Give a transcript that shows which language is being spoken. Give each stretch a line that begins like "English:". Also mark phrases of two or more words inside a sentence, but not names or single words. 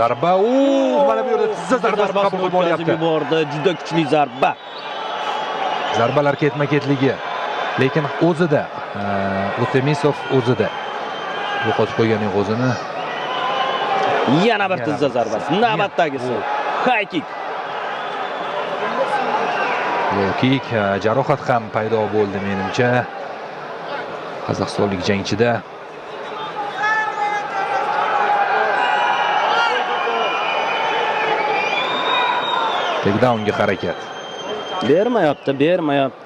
Uzbek: Zarba, mana bu yerda tizza zarbasi qabul qilib olyapti. Juda kuchli zarba. Zarbalar ketma-ketligi. Lekin o'zida, Utemisov o'zida yo'qotib qo'yganing o'zini. Yana bir tizza zarbasi. Navbatdagisi.
English: High kick.
Uzbek: Kick, jarohat ham paydo bo'ldi menimcha. Qozog'istonlik jangchida. Takedownga harakat. Bermayapti.